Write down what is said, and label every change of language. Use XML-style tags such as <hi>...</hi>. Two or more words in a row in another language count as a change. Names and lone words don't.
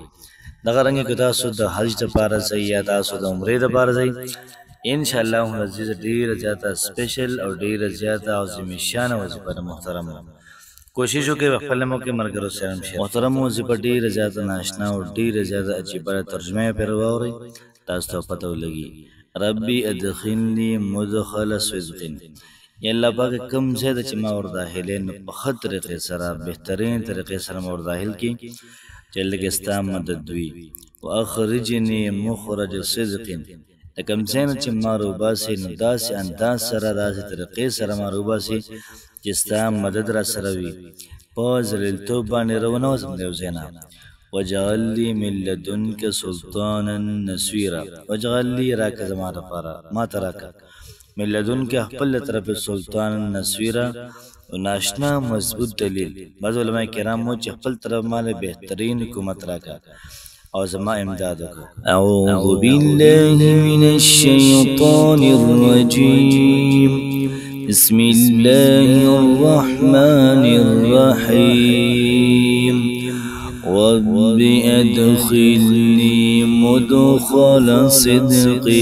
<ps>دغه رنګې که تاسو د حج دپاره ځئ یا تاسو د عمرې دپاره ځئ،</ps> <ar>انشاءالله العزیز</ar> <ps>ډېره زیاته سپیشل او ډېره زیاته عظیم شانه وظیفه ده محترمو. کوشش وکړئ په خپله هم وکړئ، ملګرو سره هم شیر. محترمو، وظیفه ډېره زیاته ناشنا او ډېره زیاته عجیبه ده. ترجمه یې پرې واورئ، تاسو ته پته ولګي.</ps> <ar>ربي ادخلني مدخل صدق.</ar> <ps>یا الله پاک کوم ځای ده چې ما ور داخلې، نو په ښه طریقې سره، بهترین طریقې سره ما ور داخل کړي. چې لږ ستا مدد وي</ps> <ar>واخرجني مخرج صدق</ar> <ps>د کوم ځای نه چې ما روباسې نو داسې انداز سره داسې طریقې سره ما روباسې چې ستا مدد را سره وي په ذلیلتوب باندې راونوځم د یو ځای نه</ps> <ar>واجعل لي من لدنك سلطانا نصيرا واجعل لي</ar> <ps>راکه زما دپاره ما ته راکه</ps> <ar>من لدنك</ar> <ps>خپل له طرفه</ps> <ar>سلطانا نصيرا</ar> <ps>ناشنا مضبوط دلیل بعض علماء کرام وو چې خپل طرف ماله بهترین حکومت راکه او زما امداد وکړه</ps> <ar>اعوذ بالله من الشیطان الرجیم بسم الله الرحمن الرحیم رب ادخلني مدخل صدق</ar>